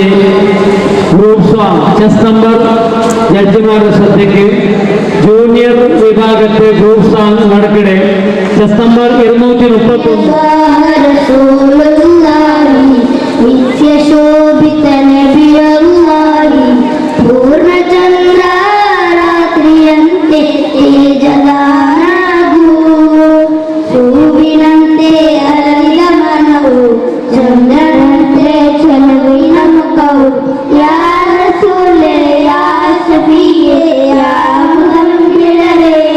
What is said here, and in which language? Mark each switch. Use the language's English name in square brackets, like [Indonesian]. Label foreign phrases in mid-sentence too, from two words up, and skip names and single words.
[Malayalam] ഗ്രൂപ്പ് സോങ് ചെസ് നമ്പർ ജഡ്ജിമാരുടെ ശ്രദ്ധയ്ക്ക് ജൂനിയർ വിഭാഗത്തെ ഗ്രൂപ്പ് സോങ് നടക്കണേ ചെസ് നമ്പർ 231 [Kannada] ನಿತ್ಯಶೋಭಿತ ನಬಿಯಲ್ಲಾಹಿ ಪೂರ್ಣಚಂದ್ರ ರಾತ್ರಿಯಂತೆ ತೇಜಗಾನಗು ಹೂವಿನಂತೆ ಅರಳಿದ ಮನವು ಚಂದ್ರನಂತೆ ಚೆಲುವಿನ ಮುಖವು [Arabic] يا رسولي يا شفيعي [Kannada] ಯಾ ಮುಹಮ್ಮದರೇ